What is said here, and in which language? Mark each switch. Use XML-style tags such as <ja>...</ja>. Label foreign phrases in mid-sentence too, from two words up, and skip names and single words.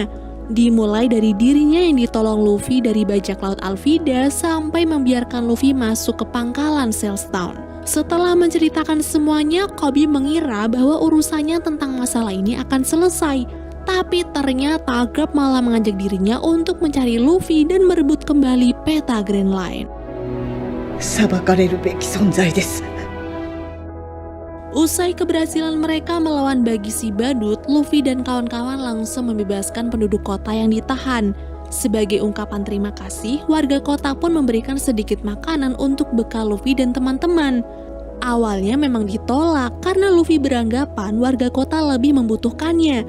<id>Dimulai dari dirinya yang ditolong Luffy dari bajak laut Alvida sampai membiarkan Luffy masuk ke pangkalan Sailstone. Setelah menceritakan semuanya, Koby mengira bahwa urusannya tentang masalah ini akan selesai. Tapi ternyata Garp malah mengajak dirinya untuk mencari Luffy dan merebut kembali peta Grand Line.</id> <ja>Sabakareru beki sonzai desu.</ja> <id>Usai keberhasilan mereka melawan Bagi si badut, Luffy dan kawan-kawan langsung membebaskan penduduk kota yang ditahan. Sebagai ungkapan terima kasih, warga kota pun memberikan sedikit makanan untuk bekal Luffy dan teman-teman. Awalnya memang ditolak karena Luffy beranggapan warga kota lebih membutuhkannya.</id>